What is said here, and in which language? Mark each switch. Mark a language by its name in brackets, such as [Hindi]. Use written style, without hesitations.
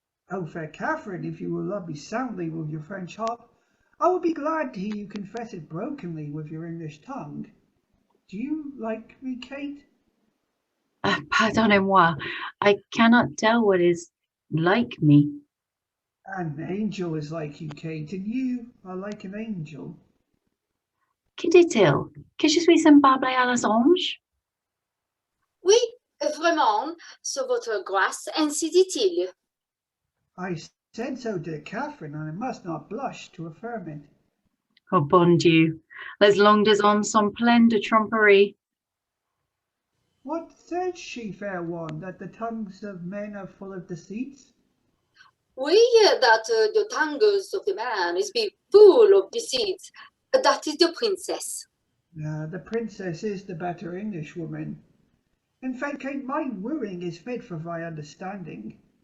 [English] Oh, fair Catherine, if you will love me soundly with your French heart, I will be glad to hear you confess it brokenly with your English tongue. Do you like me, Kate? [French] Pardonnez-moi, [English] I cannot tell what is like me. An angel is like you, Kate, and you are like an angel. [French] Que dit-il? Que je suis semblable à les anges? Oui, vraiment, sur votre grâce, ainsi dit-il. [English] I said so, dear Catherine, and I must not blush to affirm it. [French] Oh, bon Dieu, les langues des hommes sont pleines de tromperie. [English] What says she, fair one, that the tongues of men are full of deceits? [French] Oui, [English] that the tongues of the man is be full of deceit. That is the princess. The princess is the better Englishwoman. In fact, Kate, my wooing is fit for thy understanding.